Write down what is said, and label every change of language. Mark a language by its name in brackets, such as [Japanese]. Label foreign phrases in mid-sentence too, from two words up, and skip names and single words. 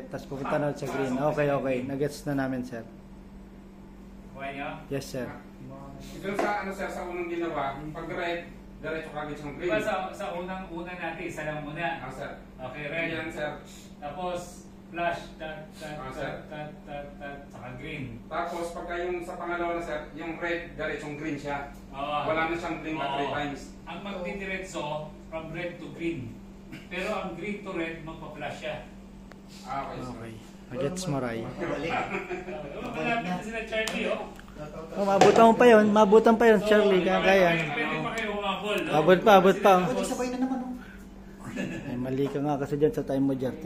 [Filipino] Tapos pupunta na ulit sa green. Okay, okay. Nagets na namin, sir. Kuha nyo? [English] Yes, sir. [Filipino] Ito sa sir, sa unang ginawa, pag red, diretso kagad siyang green. Diba sa unang-una natin, isa lang muna. Sir. [English] Okay, red. [Filipino] Yan, sir. Tapos, flash, tat, tat, Sir. tat, tat, tat, saka green. Tapos, pagka yung sa pangalawa na sir, yung red, diretsong green siya. Oo. Wala na siyang blink na 3 Oo. times. Ang magdidiretso, [English] from red to green. [Filipino] Pero ang green to red, magpa-flash siya. [English] Okay, sir. [Filipino] Okay. Nagets mo, Ray. Balik. Malapit na sila Charlie, oh. Mabutan mo pa yun. Mabutan pa yun, Charlie. Kaya kaya. Pwede pa kayo umabol, no? Abot pa, abot pa. Pwede sabay na naman oh. Ay, mali ka nga kasi dyan sa time mo, Jer.